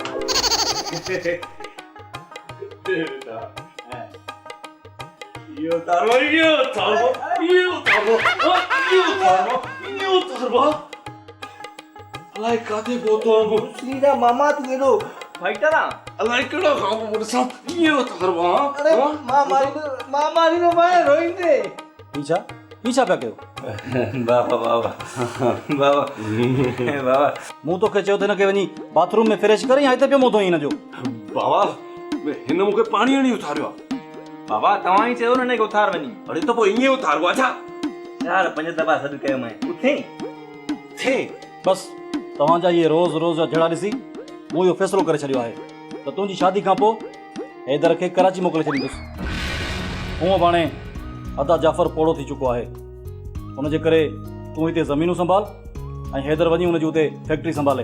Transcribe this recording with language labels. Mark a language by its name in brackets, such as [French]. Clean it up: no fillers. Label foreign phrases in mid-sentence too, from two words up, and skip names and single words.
[Sindhi] अलाए काथे पहुतो आहियां श्रीदा मामा तू एॾो फाइटर आ अलाए कहिड़ो खां पोइ ॾिसां इहो उतारबो अरे मां मारी नो मां रोइंदे पीछा पीछा पिया कयो। बाबा बाबा बाबा बाबा मूं तोखे चयो त हिनखे वञी बाथरूम में फ्रेश करे या हिते पियो मुंहुं धोई हिनजो। बाबा हिन मूंखे पाणी हणी उथारियो आहे। बाबा तव्हां ई चयो न हिनखे उथार वञी। अरे त पोइ ईअं उथारिबो आहे छा? 4-5 दफ़ा सॾु कयो मैं उथे थे बस तव्हांजा इहे रोज़ रोज़ जा झड़ा ॾिसी मूं इहो फ़ैसिलो करे छॾियो आहे त तुंहिंजी शादी खां पोइ हैदर खे कराची मोकिले छॾींदुसि। हूअं बि हाणे अदा जाफ़र पोड़ो थी चुको आहे हुनजे करे तूं हिते ज़मीनूं संभाल ऐं हैदर वञी हुनजी हुते फैक्ट्री संभाले।